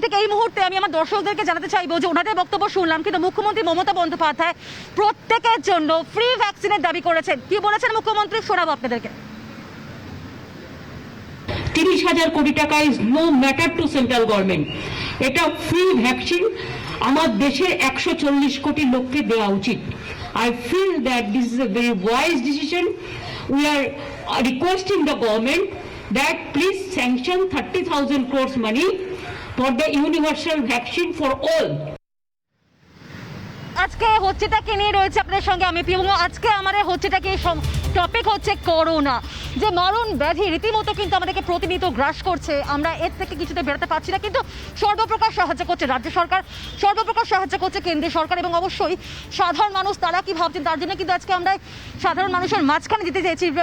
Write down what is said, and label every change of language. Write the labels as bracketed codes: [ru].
[bn] ঠিক এই মুহূর্তে আমি আমার দর্শকদেরকে জানাতে চাইবো যে ওনাদের বক্তব্য শুনলাম, কিন্তু মুখ্যমন্ত্রী মমতা বন্দ্যোপাধ্যায় প্রত্যেকের জন্য ফ্রি ভ্যাকসিনের দাবি করেছেন। কি বলেছেন মুখ্যমন্ত্রী, শোনাবো আপনাদেরকে। 30,000 কোটি টাকা [en] Is no matter to central government. [bn] এটা ফ্রি ভ্যাকসিন আমার দেশের 140 কোটি লোককে দেওয়া উচিত। [en] I feel that this is a very wise decision. We are requesting the government that please sanction 30,000 crores money for the universal vaccine for all. [bn] আজকে হচ্ছেটাকে নিয়ে রয়েছে আপনাদের সঙ্গে আমি পিউ। আজকে আমাদের হচ্ছেটাকে টপিক হচ্ছে করোনা, যে মারণ ব্যাধি রীতিমতো কিন্তু আমাদেরকে প্রতিনিয়ত গ্রাস করছে। আমরা এর থেকে কিছুতে বেরোতে পারছি না, কিন্তু সর্বপ্রকার সাহায্য করছে রাজ্য সরকার, সর্বপ্রকার সাহায্য করছে কেন্দ্রীয় সরকার, এবং অবশ্যই সাধারণ মানুষ তারা কি ভাবছেন তার জন্য কিন্তু আজকে আমরা সাধারণ মানুষের মাঝখানে যেতে চাইছি।